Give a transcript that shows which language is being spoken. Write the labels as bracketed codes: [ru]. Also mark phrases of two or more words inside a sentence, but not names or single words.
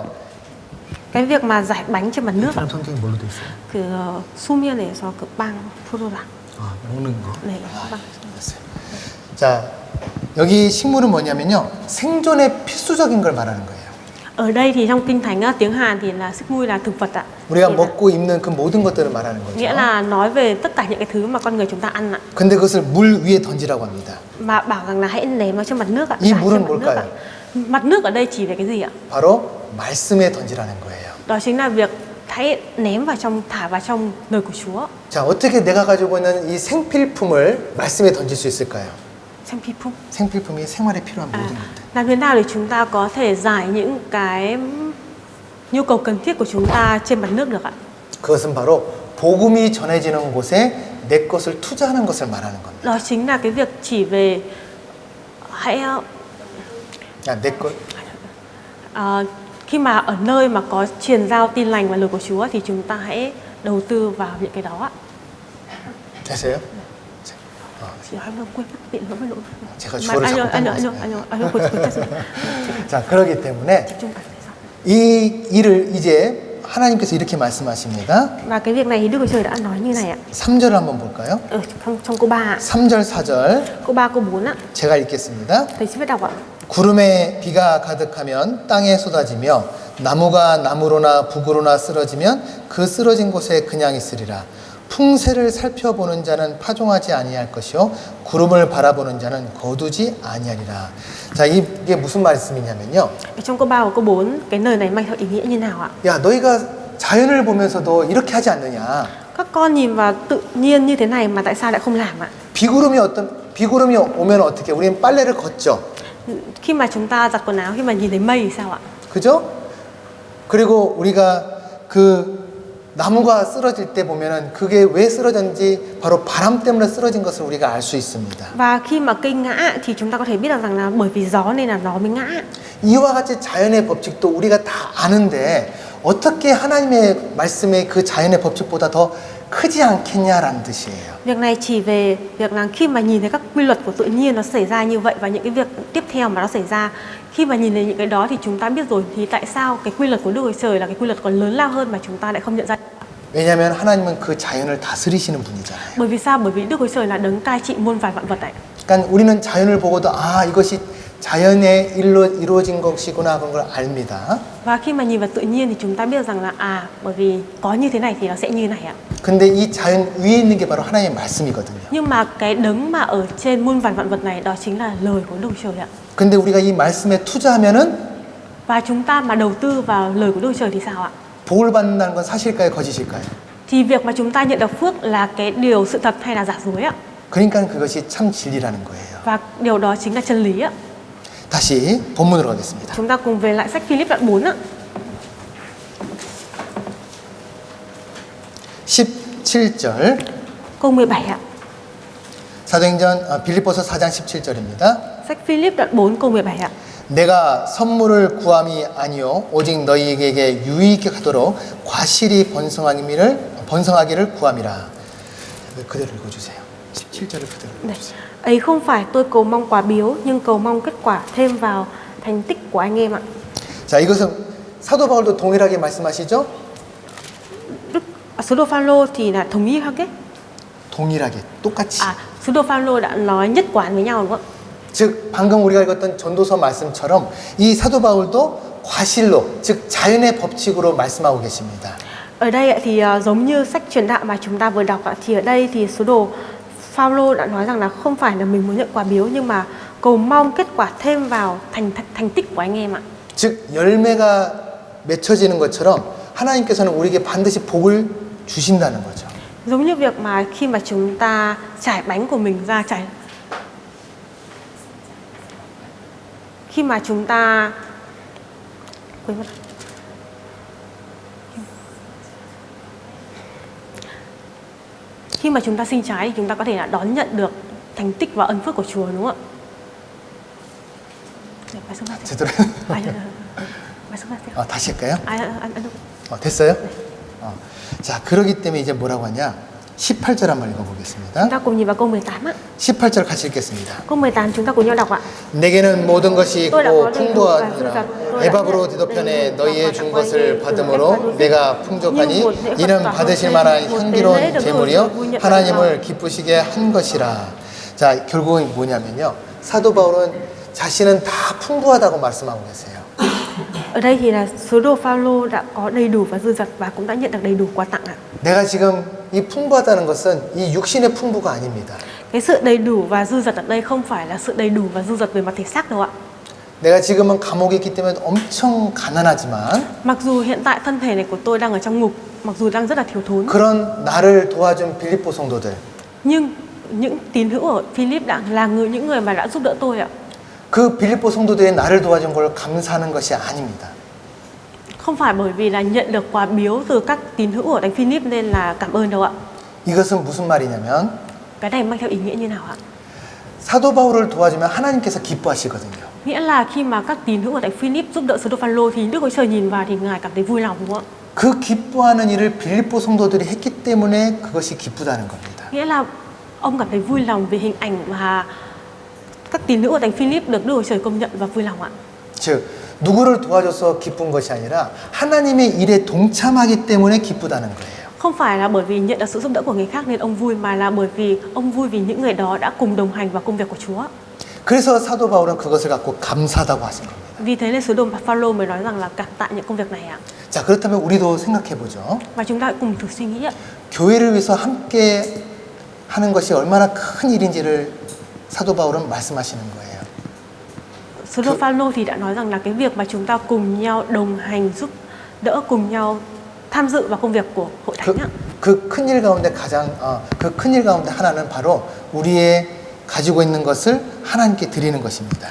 [vi] Cái việc mà giải bánh trên mặt nước ạ. [ko] 베트남 성경이 뭘로 돼 있어요? 그 수면에서 그 빵 프로랑 아, 먹는 거. 네, 빵. 알았어요. 자, 여기 식물은 뭐냐면요. 생존에 필수적인 걸 말하는 거예요. [vi] Ở đây thì trong kinh thánh á, tiếng Hàn thì là sức mui là thực vật ạ. [ko] 우리가 [vi] Thì là- [ko] 먹고 입는 그 모든 것들을 말하는 거죠. [vi] nghĩa là nói về tất cả những cái thứ mà con người chúng ta ăn ạ. [ko] 근데 그것을 물 위에 던지라고 합니다. [vi] Mà bảo rằng là hãy ném nó trên mặt nước ạ. [ko] 이 [vi] Rải [ko] 물은 [vi] trên mặt nước [ko] 뭘까요? [vi] ạ. Mặt nước ở đây chỉ về cái gì ạ? [ko] 바로 말씀에 던지라는 거예요. [vi] Đó chính là việc hãy ném vào trong, thả vào trong lời của Chúa. [ko] 자, 어떻게 내가 가지고 있는 이 생필품을 말씀에 던질 수 있을까요? [vi] Xem phim phúc. [ko] 생필품이 생활에 필요한 모든 것들. [vi] Làm thế nào để chúng ta có thể giải những cái nhu cầu cần thiết của chúng ta trên mặt nước được ạ? [ko] 그것은 바로 복음이 전해지는 곳에 내 것을 투자하는 것을 말하는 겁니다. [vi] Đó chính là cái việc chỉ về hãy [ko] 야, 내 것. [vi] khi mà ở nơi mà có truyền giao tin lành và lời của Chúa thì chúng ta hãy đầu tư vào những cái đó ạ. [ko] 됐어요? [vi] Chị hỏi vâng, quên mất bị lỗi lỗi. [ko] 제가 주어를 자꾸 딴 자, 그렇기 때문에 이 일을 이제 하나님께서 이렇게 말씀하십니다. [vi] Và cái việc này thì Đức Chúa Trời đã nói như này ạ. [ko] 3절을 한번 볼까요? [vi] Ở trong câu 3 ạ. [ko] 3절, 4절 [vi] Câu 3 câu 4 ạ. [ko] 제가 읽겠습니다. [vi] Thầy xin phép đọc ạ. [ko] 구름에 비가 가득하면 땅에 쏟아지며 나무가 나무로나 북으로나 쓰러지면 그 쓰러진 곳에 그냥 있으리라. 풍세를 살펴보는 자는 파종하지 아니할 것이요 구름을 바라보는 자는 거두지 아니하리라. 자, 이게 무슨 말씀이냐면요. [vi] Trong câu 3 và câu 4, cái lời này mang theo ý nghĩa như nào ạ? [ko] 야, 너희가 자연을 보면서도 이렇게 하지 않느냐. [vi] Các con nhìn vào tự nhiên như thế này mà tại sao lại không làm ạ? [ko] 비구름이 오면 어떻게? 우리는 빨래를 걷죠. [vi] Khi mà chúng ta giặt quần áo, khi mà nhìn thấy mây thì sao ạ? [ko] 그죠? 그리고 우리가 그 나무가 쓰러질 때 보면은 그게 왜 쓰러졌는지 바로 바람 때문에 쓰러진 것을 우리가 알 수 있습니다. [vi] Và khi mà cây ngã thì chúng ta có thể biết được rằng là bởi vì gió nên là nó mới ngã. [ko] 이와 같이 자연의 법칙도 우리가 다 아는데 어떻게 하나님의 말씀의 그 자연의 법칙보다 더 크지 않겠냐라는 뜻이에요. [vi] Việc này chỉ về việc là khi mà nhìn thấy các quy luật của tự nhiên nó xảy ra như vậy và những cái việc tiếp theo mà nó xảy ra, khi mà nhìn thấy những cái đó thì chúng ta biết rồi thì tại sao cái quy luật của Đức Chúa Trời là cái quy luật còn lớn lao hơn mà chúng ta lại không nhận ra. [ko] 왜냐하면 하나님은 그 자연을 다스리시는 분이잖아요. [vi] Bởi vì sao? Bởi vì Đức Chúa Trời là đấng cai trị muôn vàn vạn vật này. [ko] 그러니까 우리는 자연을 보고도 아, 이것이 자연에 이루어진 것이구나 그런 걸 압니다. [vi] Và khi mà nhìn vào tự nhiên thì chúng ta biết rằng là bởi vì có như thế này thì nó sẽ như thế này ạ. [ko] 근데 이 자연 위에 있는 게 바로 하나님의 말씀이거든요. [vi] Nhưng mà cái đấng mà ở trên muôn vàn vạn vật này đó chính là lời của Đức Chúa Trời ạ. [ko] 근데 우리가 이 말씀에 투자하면은 [vi] Và chúng ta mà đầu tư vào lời của Đức Chúa Trời thì sao ạ? [ko] 복을 받는다는 건 사실일까요, 거짓일까요? [vi] Thì việc mà chúng ta nhận được phước là cái điều sự thật hay là giả dối ạ? [ko] 그러니까 그것이 참 진리라는 거예요. [vi] Và điều đó chính là chân lý ạ. [ko] 다시 본문으로 가겠습니다. [vi] Chúng ta cùng về lại sách Philip đoạn 4 ạ. [ko] 17절 [vi] Câu 17 ạ. [ko] 빌립보서 4장 17절입니다. [vi] Sách Philip đoạn 4 câu 17 ạ. [ko] 내가 선물을 구함이 아니요 오직 너희에게 유익하게 하도록 과실이 번성하기를 구함이라. 그대로 읽어주세요. 17절을 그대로 [vi] Này, [ko] 읽어주세요. [vi] ấy không phải tôi cầu mong quà biếu nhưng cầu mong kết quả thêm vào thành tích của anh em ạ. [ko] 자, 이것은 사도 바울도 동일하게 말씀하시죠? [vi] Sứ đồ Phaolô thì là thống ý khác ấy. [ko] 동일하게 똑같이. [vi] Sứ đồ Phaolô đã nói nhất quán với nhau đúng không ạ? [ko] 즉 방금 우리가 읽었던 전도서 말씀처럼 이 사도 바울도 과실로 즉 자연의 법칙으로 말씀하고 계십니다. [vi] Ở đây thì giống như sách truyền đạo mà chúng ta vừa đọc thì ở đây thì sứ đồ Phaolô đã nói rằng là không phải là mình muốn nhận quà biếu nhưng mà cầu mong kết quả thêm vào thành tích của anh em ạ. [ko] 즉 열매가 맺혀지는 것처럼 하나님께서는 우리에게 반드시 복을 주신다는 거죠. [vi] Giống như việc mà khi mà chúng ta trải bánh của mình ra khi mà chúng ta quên mất. Khi mà chúng ta sinh trái thì chúng ta có thể là đón nhận được thành tích và ân phước của Chúa đúng không ạ? [ko] 제대로. 다시 할까요? 됐어요? 자, 그러기 때문에 이제 뭐라고 하냐? 18절 한번 읽어보겠습니다. [vi] Chúng ta cùng nhìn vào câu 18 ạ. [ko] 18절 같이 읽겠습니다. [vi] Câu 18 chúng ta cùng nhau đọc ạ. [ko] 내게는 모든 것이 있고 풍부하니라. 에바브로 디도편에 너희의 준 것을 받음으로 내가 풍족하니 이는 받으실 만한 향기로운 제물이요 하나님을 기쁘시게 한 것이라. 자, 결국은 뭐냐면요. 사도 바울은 자신은 다 풍부하다고 말씀하고 계세요. [vi] Ở đây thì là sứ đồ Phaolô đã có đầy đủ và dư dật và cũng đã nhận được đầy đủ quà tặng ạ. [ko] 내가 지금 이 풍부하다는 것은 이 육신의 풍부가 아닙니다. [vi] Cái sự đầy đủ và dư dật ở đây không phải là sự đầy đủ và dư dật về mặt thể xác đâu ạ. [ko] 내가 지금은 감옥에 있기 때문에 엄청 가난하지만 [vi] Mặc dù hiện tại thân thể này của tôi đang ở trong ngục, mặc dù đang rất là thiếu thốn, [ko] 그런 나를 도와준 빌립보 성도들 [vi] nhưng những tín hữu ở Philip là những người mà đã giúp đỡ tôi ạ. [ko] 그 빌립보 성도들이 나를 도와준 걸 감사하는 것이 아닙니다. [vi] Không phải bởi vì là nhận được quà biếu từ các tín hữu ở Thánh Philip nên là cảm ơn đâu ạ. [ko] 이것은 무슨 말이냐면 [vi] Cái này mang theo ý nghĩa như nào ạ? [ko] 사도 바울을 도와주면 하나님께서 기뻐하시거든요. [vi] Nghĩa là khi mà các tín hữu ở Thánh Philip giúp đỡ sứ đồ Phaolô thì Đức Chúa Trời nhìn vào thì Ngài cảm thấy vui lòng đúng không ạ? [ko] 그 기뻐하는 일을 빌립보 성도들이 했기 때문에 그것이 기쁘다는 겁니다. [vi] Nghĩa là ông cảm thấy vui lòng về hình ảnh mà các tín hữu ở Thánh Philip được Đức Chúa Trời công nhận và vui lòng ạ. [ko] 즉 누구를 도와줘서 기쁜 것이 아니라 하나님의 일에 동참하기 때문에 기쁘다는 거예요. [vi] Không phải là bởi vì nhận được sự giúp đỡ của người khác nên ông vui mà là bởi vì ông vui vì những người đó đã cùng đồng hành vào công việc của Chúa. [ko] 그래서 사도 바울은 그것을 갖고 감사하다고 하신 겁니다. [vi] Vì thế nên sứ đồ Phaolô mới nói rằng là cảm tạ những công việc này ạ. [ko] 자, 그렇다면 우리도 생각해 보죠. [vi] Và chúng ta cùng thử suy nghĩ ạ. [ko] 교회를 위해서 함께 하는 것이 얼마나 큰 일인지를 사도 바울은 말씀하시는 거예요. [vi] Sứ đồ Phaolô thì đã nói rằng là cái việc mà chúng ta cùng nhau đồng hành giúp đỡ, cùng nhau tham dự vào công việc của hội thánh ạ. [ko] 그 큰 일 가운데 그 큰 일 가운데 하나는 바로 우리의 가지고 있는 것을 하나님께 드리는 것입니다.